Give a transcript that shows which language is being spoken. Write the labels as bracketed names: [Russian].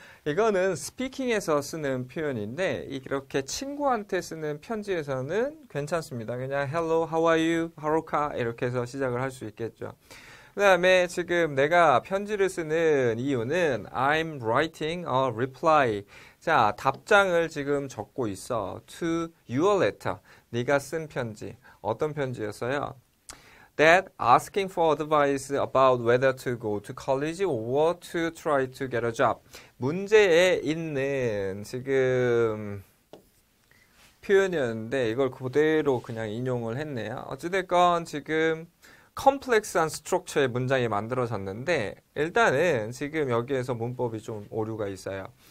[Korean] 이거는 스피킹에서 쓰는 표현인데 이렇게 친구한테 쓰는 편지에서는 괜찮습니다. 그냥 [English] Hello, how are you, [Korean] 하루카 이렇게 해서 시작을 할 수 있겠죠. 그 다음에 지금 내가 편지를 쓰는 이유는 [English] I'm writing a reply. [Korean] 자, 답장을 지금 적고 있어. [English] To your letter. [Korean] 네가 쓴 편지. 어떤 편지였어요? [English] That asking for advice about whether to go to college or to try to get a job. [Korean] 문제에 있는 지금 표현이었는데 이걸 그대로 그냥 인용을 했네요. 어찌됐건 지금 컴플렉스한 스트럭처의 문장이 만들어졌는데 일단은 지금 여기에서 문법이 좀 오류가 있어요.